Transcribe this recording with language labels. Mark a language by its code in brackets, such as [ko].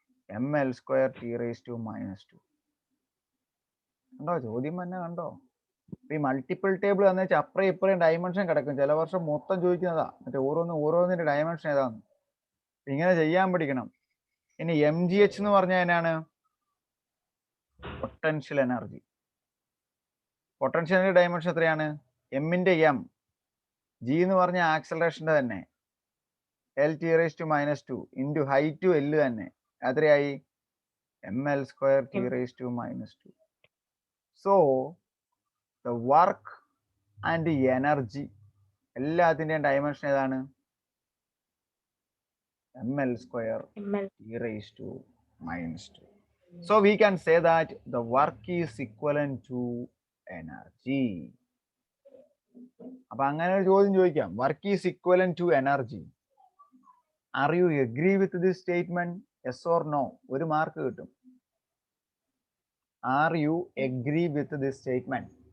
[en] ml square t raised to minus 2. [ml] കണ്ടോ ചോദ്യം തന്നെ കണ്ടോ? ഈ മൾട്ടിപ്പിൾ ടേബിൾ എന്ന് വെച്ചാൽ അപ്പുറം ഇപ്പുറം ഡയമെൻഷൻ കിടക്കും. ചില വർഷം മൊത്തം ചോദിക്കുന്നതാ, മറ്റേ ഓരോന്നിന്റെ ഡയമെൻഷൻ ഏതാന്ന്. ഇങ്ങനെ ചെയ്യാൻ പഠിക്കണം. ഇനി mgh എന്ന് പറഞ്ഞാൽ എന്നാണ്? Potential energy. Potential energy dimension എത്രയാണ്? എമ്മിന്റെ എം. ജി എന്ന് പറഞ്ഞ ആക്സലറേഷന്റെ തന്നെ L T raise to minus 2 into height to L തന്നെ എത്രയായി? [en] ml square t raised to minus 2. So the work and the energy [ml] എല്ലാത്തിന്റെയും ഡയമെൻഷൻ ഏതാണ്? [en] ml square t raised to minus 2. So we can say that the work is equivalent to energy. [ml] അപ്പൊ അങ്ങനെ ഒരു ചോദ്യം ചോദിക്കാം, [en] Work is equivalent to energy. Are you agree with this statement? Yes or no? [ml] ഒരു mark കിട്ടും. [en] Are you agree with this statement?